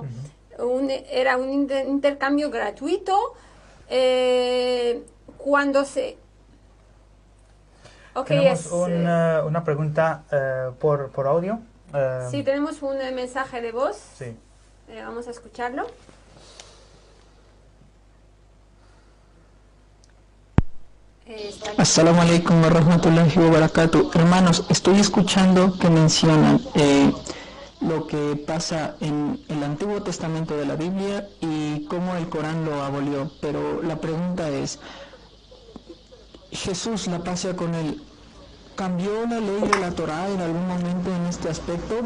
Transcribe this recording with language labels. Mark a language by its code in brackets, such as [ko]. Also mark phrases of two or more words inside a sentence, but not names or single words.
[es] Era un intercambio gratuito cuando se... Tenemos una pregunta por audio. Sí, tenemos un mensaje de voz. Sí. Vamos a escucharlo. [ar] السلام عليكم ورحمة الله وبركاته. [es] Hermanos, estoy escuchando que mencionan lo que pasa en el Antiguo Testamento de la Biblia y cómo el Corán lo abolió, pero la pregunta es, Jesús, la paz sea con él, ¿cambió la ley de la Torá en algún momento en este aspecto?